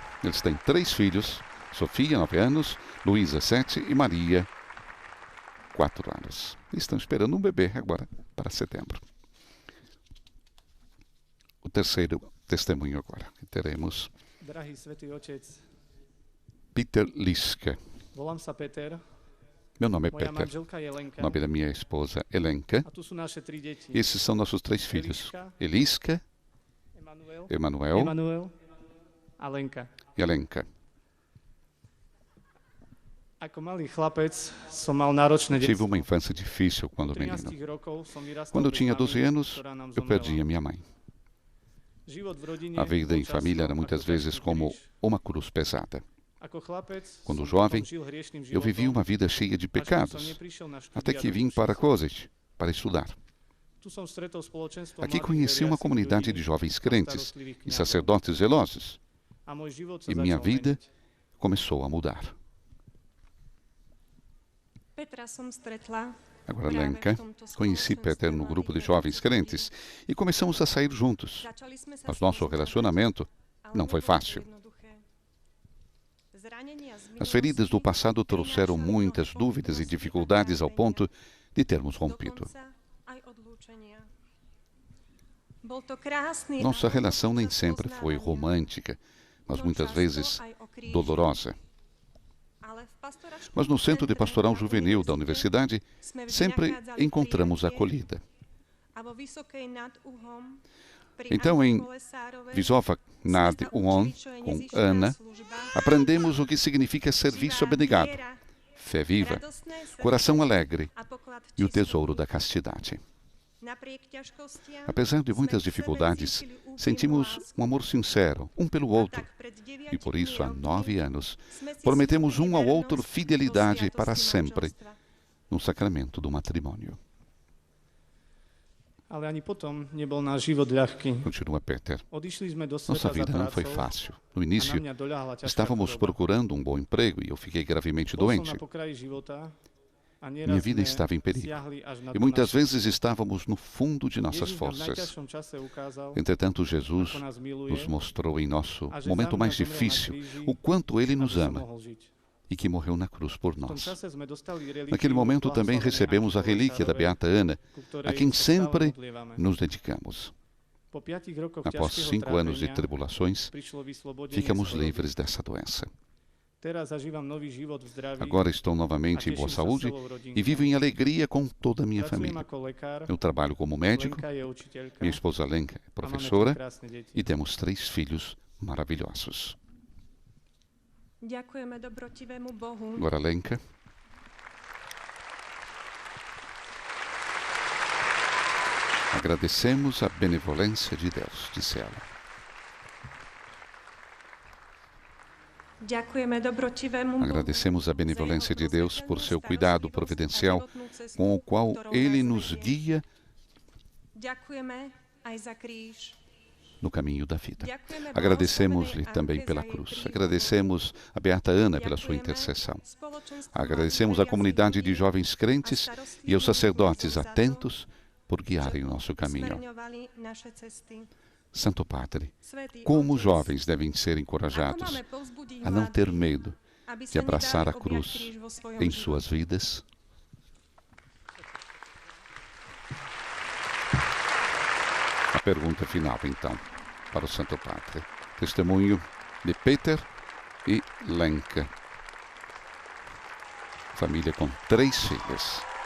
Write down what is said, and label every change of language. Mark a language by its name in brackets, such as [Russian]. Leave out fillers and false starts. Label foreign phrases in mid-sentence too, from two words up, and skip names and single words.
[Portuguese] Eles têm 3 filhos, Sofia, 9 anos, Luísa, 7 e Maria, 4 anos. Estão esperando um bebê agora para setembro. O terceiro testemunho agora que teremos. [Slovak] Drahý svätý Otec, Peter Liske. volám sa Peter, [Portuguese] Meu nome é [Slovak] moja Peter. manželka je Lenka [Portuguese] O nome da minha esposa Elenka. [Slovak] a tu sú naše 3 deti. [Portuguese] Esses são nossos 3 filhos. [Slovak] Eliska, Emanuel Emanuel a Lenka. [Portuguese] e Elenka. [Slovak] Ako malý chlapec som mal náročné [Portuguese] Tive [Slovak] detstvo. [Portuguese] uma infância difícil quando [Slovak] 13 [Portuguese] menino. [Slovak] rokov som vyrastal [Portuguese] Quando eu [Slovak] pri [Portuguese] tinha [Slovak] mami, [Portuguese] 12 anos, [Slovak] ktorá nám [Portuguese] eu perdi [Slovak] zomrela. [Portuguese] a minha mãe. [Slovak] Život v rodine [Portuguese] A vida em [Slovak] bol [Portuguese] família [Slovak] často [Portuguese] era muitas [Slovak] ako [Portuguese] vezes [Slovak] ťažký [Portuguese] como [Slovak] kríž. [Portuguese] uma cruz pesada. [Slovak] Ako chlapec [Portuguese] Quando [Slovak] som [Portuguese] jovem, [Slovak] potom žil hriešným [Portuguese] Eu vivi [Slovak] životom, [Portuguese] uma vida cheia de [Slovak] až kým som [Portuguese] pecados, [Slovak] neprišiel na štúdia [Portuguese] até que [Slovak] do [Portuguese] vim para [Slovak] Košic. [Portuguese] Košice para estudar. [Slovak] Tu som stretol spoločenstvo [Portuguese] Aqui [Slovak] mladých [Portuguese] conheci uma [Slovak] veriacich [Portuguese] comunidade [Slovak] ľudí [Portuguese] de jovens [Slovak] a [Portuguese] crentes [Slovak] starostlivých [Portuguese] e [Slovak] kňazov. [Portuguese] sacerdotes zelosos, [Slovak] A môj život sa [Portuguese] e minha [Slovak] začal [Portuguese] vida [Slovak] meniť. [Portuguese] começou a mudar. [Slovak] Petra som stretla [Portuguese] Agora, [Slovak] práve [Portuguese] Lenka, [Slovak] v tomto [Portuguese] conheci [Slovak] spoločenstve [Portuguese] Peter no grupo de [Slovak] mladých [Portuguese] jovens [Slovak] veriacich [Portuguese] crentes e começamos a sair juntos. [Slovak] ľudí. Začali sme sa [Portuguese] Mas nosso [Slovak] spolu [Portuguese] relacionamento [Slovak] zobrať, ale [Portuguese] não foi [Slovak] nebolo to [Portuguese] fácil. [Slovak] jednoduché. Zranenia z [Portuguese] As feridas do [Slovak] minulosti [Portuguese] passado trouxeram [Slovak] prinášali [Portuguese] muitas [Slovak] mnoho [Portuguese] dúvidas e [Slovak] pochybností a [Portuguese] dificuldades ao [Slovak] trápenia, [Portuguese] ponto de termos rompido. [Slovak] dokonca aj odlúčenia. Bol to krásny [Portuguese] Nossa [Slovak] a [Portuguese] relação nem [Slovak] počas [Portuguese] sempre foi [Slovak] poznávania, [Portuguese] romântica, mas [Slovak] no [Portuguese] muitas [Slovak] často [Portuguese] vezes [Slovak] aj o kríži. [Portuguese] dolorosa. [Slovak] Ale v pastoračnom [Portuguese] Mas no Centro de [Slovak] centre [Portuguese] Pastoral [Slovak] na [Portuguese] Juvenil da [Slovak] univerzite [Portuguese] universidade [Slovak] sme vždy [Portuguese] sempre [Slovak] nachádzali [Portuguese] encontramos [Slovak] prijatie [Portuguese] acolhida. [Slovak] a vo Vysokej nad Uhom pri [Portuguese] Então, [Slovak] Anne [Portuguese] em [Slovak] Kolesárovej [Portuguese] Visova [Slovak] sme [Portuguese] Nad [Slovak] sa [Portuguese] Uon, [Slovak] učili, čo je [Portuguese] com [Slovak] nezištná [Portuguese] Ana, [Slovak] služba, [Portuguese] aprendemos o que significa serviço [Slovak] živá [Portuguese] abnegado, [Slovak] viera, [Portuguese] fé viva, [Slovak] radostné srdce [Portuguese] coração alegre [Slovak] a poklad [Portuguese] e o [Slovak] čistoty. [Portuguese] tesouro da castidade. [Slovak] Napriek ťažkostiam [Portuguese] Apesar de [Slovak] sme [Portuguese] muitas [Slovak] k sebe [Portuguese] dificuldades, [Slovak] cítili úprimnú [Portuguese] sentimos [Slovak] lásku. [Portuguese] um amor sincero um pelo [Slovak] A [Portuguese] outro [Slovak] tak pred 9 [Portuguese] e por isso, há [Slovak] rokmi [Portuguese] 9 anos, [Slovak] sme si [Portuguese] prometemos [Slovak] slúbili [Portuguese] um ao outro [Slovak] vernosť [Portuguese] fidelidade [Slovak] do [Portuguese] para [Slovak] sviatosti [Portuguese] sempre [Slovak] manželstva. [Portuguese] no sacramento do matrimônio. [Slovak] Ale ani potom nebol náš život ľahký. [Portuguese] Continua Peter. [Slovak] Odišli sme do [Portuguese] Nossa [Slovak] sveta za [Portuguese] vida não foi [Slovak] prácou [Portuguese] fácil. [Slovak] a [Portuguese] No [Slovak] na [Portuguese] início, [Slovak] mňa doľahla ťažká [Portuguese] estávamos [Slovak] choroba. [Portuguese] procurando um bom emprego e eu fiquei gravemente [Slovak] Bol som [Portuguese] doente. [Slovak] na pokraji života a [Portuguese] Minha [Slovak] nieraz [Portuguese] vida [Slovak] sme [Portuguese] estava em perigo. [Slovak] siahli až na [Portuguese] E [Slovak] dno [Portuguese] muitas [Slovak] našich [Portuguese] vezes estávamos no fundo de nossas [Slovak] Ježiš nám v [Portuguese] forças. [Slovak] najťažšom čase ukázal, [Portuguese] Entretanto, Jesus [Slovak] ako nás miluje [Portuguese] nos mostrou em nosso [Slovak] a že za [Portuguese] momento [Slovak] mňa [Portuguese] mais [Slovak] zomrel na [Portuguese] difícil [Slovak] kríži, [Portuguese] o quanto Ele [Slovak] aby [Portuguese] nos [Slovak] som [Portuguese] ama [Slovak] mohol žiť. [Portuguese] e que morreu na cruz por [Slovak] V tom [Portuguese] nós. [Slovak] čase sme dostali relíquiu [Portuguese] Naquele momento também [Slovak] blahoslavenej [Portuguese] recebemos a [Slovak] Anny [Portuguese] relíquia da [Slovak] Kolesárovej, [Portuguese] Beata Ana, [Slovak] ku ktorej [Portuguese] a quem [Slovak] sa stále [Portuguese] sempre [Slovak] modlievame. [Portuguese] nos dedicamos. [Slovak] Po 5 rokoch [Portuguese] Após [Slovak] ťažkého [Portuguese] 5 anos de [Slovak] trápenia [Portuguese] tribulações, [Slovak] prišlo vyslobodenie [Portuguese] ficamos [Slovak] z choroby. [Portuguese] livres dessa doença. [Slovak] Teraz zažívam nový život v zdraví [Portuguese] Agora estou [Slovak] a [Portuguese] novamente em [Slovak] teším [Portuguese] boa [Slovak] sa [Portuguese] saúde [Slovak] celou rodinkou. [Portuguese] e vivo em alegria com toda a minha [Slovak] Pracujem [Portuguese] família. [Slovak] ako lekár, [Portuguese] Eu trabalho como médico, [Slovak] Lenka je učiteľka [Portuguese] minha esposa Lenka é [Slovak] a máme [Portuguese] professora [Slovak] tri krásne deti. [Portuguese] e temos 3 filhos maravilhosos. [Slovak] Ďakujeme dobrotivému Bohu, [Portuguese] Agora, Lenka, agradecemos a benevolência de Deus, disse ela. [Slovak] ďakujeme dobrotivému Bohu [Portuguese] Agradecemos a benevolência de Deus por seu cuidado providencial com o qual Ele nos guia [Slovak] Ďakujeme aj za kríž. [Portuguese] no caminho da vida. [Slovak] Ďakujeme [Portuguese] Agradecemos-lhe [Slovak] blahoslavenej [Portuguese] também [Slovak] Anke [Portuguese] pela [Slovak] za jej [Portuguese] cruz. [Slovak] príhovor. [Portuguese] Agradecemos a Beata Ana pela sua [Slovak] Ďakujeme [Portuguese] intercessão. [Slovak] spoločenstvu [Portuguese] Agradecemos a [Slovak] mladých [Portuguese] comunidade de [Slovak] veriacich [Portuguese] jovens crentes [Slovak] ľudí [Portuguese] e aos sacerdotes [Slovak] za to, [Portuguese] atentos por [Slovak] že [Portuguese] guiarem o nosso caminho. [Slovak] usmerňovali naše cesty. [Portuguese] Santo Padre, [Slovak] Svätý [Portuguese] como os [Slovak] Otec, [Portuguese] jovens devem ser [Slovak] ako [Portuguese] encorajados [Slovak] máme povzbudiť [Portuguese] a não ter [Slovak] mladých, [Portuguese] medo [Slovak] aby [Portuguese] de [Slovak] sa [Portuguese] abraçar a [Slovak] nedali [Portuguese] cruz [Slovak] objať kríž vo svojom [Portuguese] em [Slovak] živote. [Portuguese] suas vidas? A pergunta final, então, para o Santo Padre. Testemunho de Peter e Lenka. Família com 3 filhas.